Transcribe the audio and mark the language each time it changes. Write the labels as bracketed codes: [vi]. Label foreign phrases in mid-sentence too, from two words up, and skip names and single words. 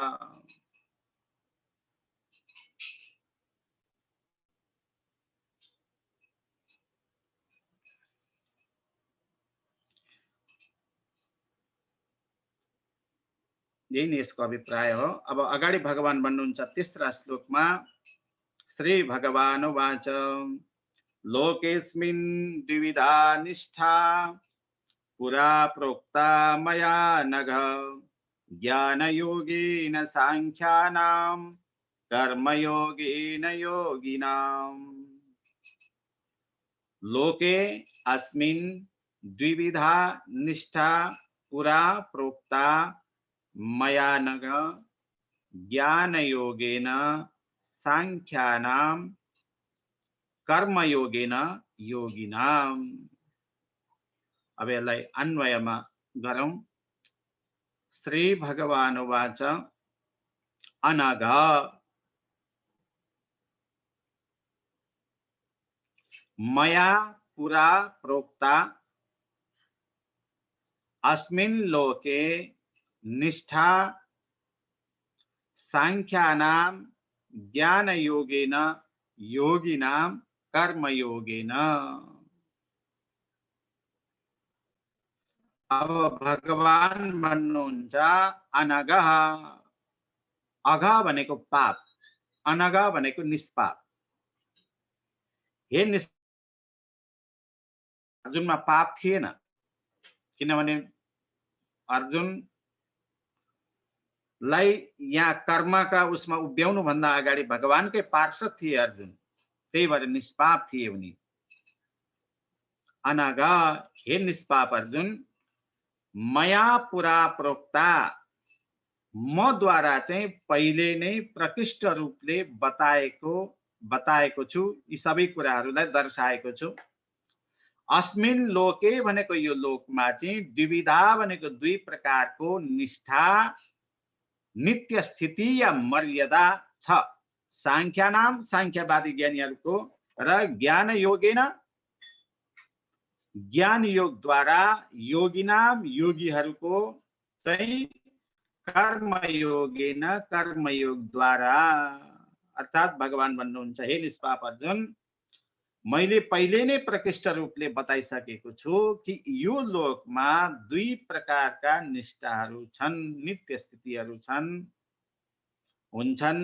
[ne] यही नै यसको अभिप्राय हो। अब अगाडि भगवान भन्नुहुन्छ तेस्रा श्लोकमा, [sa] श्री भगवान उवाच लोकेस्मिन् द्विविधा निष्ठा पुरा प्रोक्ता मया नघ ज्ञानयोगेन सांख्यानां कर्मयोगेन योगिनाम्। लोके अस्मिन् द्विविधा निष्ठा पुरा प्रोक्ता मया नघ ज्ञानयोगेन सांख्यानां कर्मयोगेन योगिनाम्। [ne] अब यसलाई अन्वयमा गरौँ। [sa] श्री भगवान उवाच अनघ मया पुरा प्रोक्ता अस्मिन् लोके निष्ठा सांख्यानां ज्ञानयोगेन योगिनां कर्मयोगेन। [ne] अब भगवान भन्नुहुन्छ अनघः, अघ भनेको पाप, अनघ भनेको निष्पाप। हे अर्जुनमा पाप थिएन, किनभने अर्जुनलाई यहाँ कर्मका उसमा उभ्याउनु भन्दा अगाडि भगवानकै पार्षद थिए अर्जुन, त्यही भएर निष्पाप थिए उनी। अनघ, हे निष्पाप अर्जुन, मया पुरा प्रोक्ता, म द्वारा चाहिँ पहिले नै प्रकृष्ट रूपले बताएको छु, यी सबै कुराहरूलाई दर्शाएको छु। [sa] अस्मिन् लोके [ne] भनेको यो लोकमा चाहिँ द्विविधा भनेको दुई प्रकारको निष्ठा, नित्य स्थिति या मर्यादा छ। सांख्यानाम सांख्यवादी ज्ञानीहरूको र [sa] ज्ञान योगेन [ne] ज्ञान योग द्वारा योगिनाम योगीहरूको चाहिँ [sa] कर्म योगेन [ne] कर्मयोग द्वारा। अर्थात भगवान भन्नुहुन्छ हे निष्पाप अर्जुन, मैले पहिले नै प्रकृष्ट रूपले बताइसकेको छु कि यो लोकमा दुई प्रकारका निष्ठाहरू छन्, नित्य स्थितिहरू हुन्छन्।